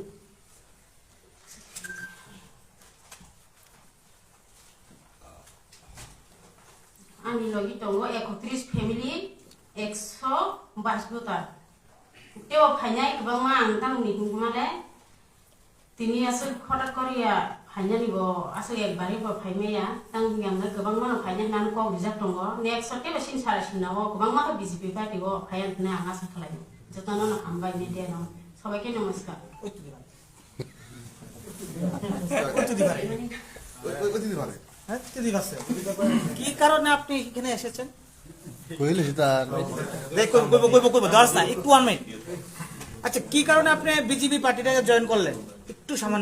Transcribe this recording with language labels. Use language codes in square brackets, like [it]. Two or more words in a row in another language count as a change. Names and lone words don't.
[trp] ani logi tongo 31 family 122 voter teo phanyai kbangma ang tangni hungmale tini asal kholat korea phanyani bo asal ekbari bo phaimeya tang yangna kbangma no phanya nan ko rijak tongo next sote basin sara sinawo kbangma ka BJP party bo phayan na anga sakhlai jotono no ambai media no [bn] সবাইকে নমস্কার কি কারণে আপনি এখানে এসেছেন কইলে তার একটু 1 মিনিট আচ্ছা কি কারণে আপনি বিজেপি পার্টিটাকে জয়েন করলেন একটু সামান্য